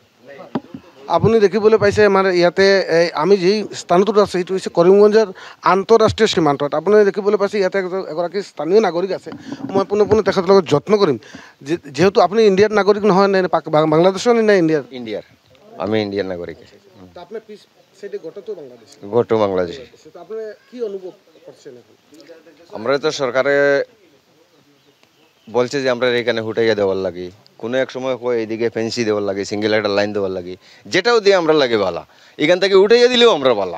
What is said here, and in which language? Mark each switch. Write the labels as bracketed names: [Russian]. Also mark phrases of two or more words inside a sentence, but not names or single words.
[Assamese] আপুনি দেখিবলৈ পাইছে আমাৰ ইয়াতে আমি যি স্থানটোত আছে সেইটো হৈছে কৰিমগঞ্জৰ আন্তঃৰাষ্ট্ৰীয় সীমান্তত। আপুনি দেখিবলৈ পাইছে ইয়াতে এগৰাকী স্থানীয় নাগৰিক আছে। মই পোনে তেখেতৰ লগত যত্ন কৰিম, যিহেতু আপুনি ইণ্ডিয়াৰ নাগৰিক নহয়, নে বাংলাদেশৰ নে [Bangla] ইণ্ডিয়াৰ? আমি ইণ্ডিয়ান নাগরিক। আপনার পিছ সাইডে গোটা বাংলাদেশ। গোটা বাংলাদেশ। আপনি কি অনুভব করছেন এখন? আমরা তো সরকারে বলছে যে আমরা এখানে হুটাইয়া দেওয়ার লাগে, কোনো এক সময় কয় এইদিকে ফেন্সি দেওয়ার লাগে, সিঙ্গেল একটা লাইন দেওয়ার লাগে, যেটাও দিয়ে আমরা লাগে ভালা, এখান থেকে উঠাইয়া দিলেও আমরা ভালা।